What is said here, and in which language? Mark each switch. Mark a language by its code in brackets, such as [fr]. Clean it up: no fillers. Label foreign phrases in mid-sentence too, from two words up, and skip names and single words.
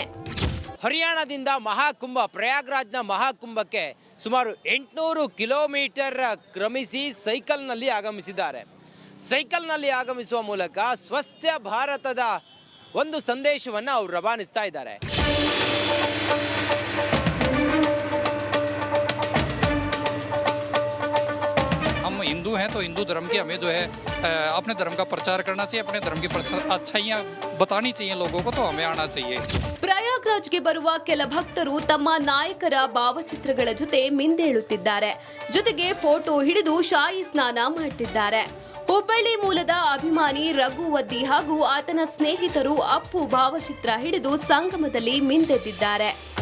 [kn] ಹರಿಯಾಣದಿಂದ ಮಹಾಕುಂಭ ಪ್ರಯಾಗ್ರಾಜ್ನ ಮಹಾಕುಂಭಕ್ಕೆ ಸುಮಾರು 800 ಕಿಲೋಮೀಟರ್ ಕ್ರಮಿಸಿ ಸೈಕಲ್ನಲ್ಲಿ ಆಗಮಿಸಿದ್ದಾರೆ. ಸೈಕಲ್ನಲ್ಲಿ ಆಗಮಿಸುವ ಮೂಲಕ ಸ್ವಸ್ಥ ಭಾರತದ ಒಂದು ಸಂದೇಶವನ್ನು ಅವರು ರವಾನಿಸ್ತಾ ಇದ್ದಾರೆ. [hi] हम हिंदू हैं तो हिंदू धर्म की हमें जो है अपने धर्म का प्रचार करना चाहिए, अपने धर्म की अच्छाइयाँ बतानी चाहिए लोगों को, तो हमें आना चाहिए। [kn] ಪ್ರಯಾಗ್ರಾಜ್ಗೆ ಬರುವ ಕೆಲ ಭಕ್ತರು ತಮ್ಮ ನಾಯಕರ ಭಾವಚಿತ್ರಗಳ ಜೊತೆ ಮಿಂದೇಳುತ್ತಿದ್ದಾರೆ. ಜೊತೆಗೆ ಫೋಟೋ ಹಿಡಿದು ಶಾಹಿ ಸ್ನಾನ ಮಾಡ್ತಿದ್ದಾರೆ. ಹುಬ್ಬಳ್ಳಿ ಮೂಲದ ಅಭಿಮಾನಿ ರಘುವದ್ದಿ ಹಾಗೂ ಆತನ ಸ್ನೇಹಿತರು ಅಪ್ಪು ಭಾವಚಿತ್ರ ಹಿಡಿದು ಸಂಗಮದಲ್ಲಿ ಮಿಂದೆದ್ದಿದ್ದಾರೆ.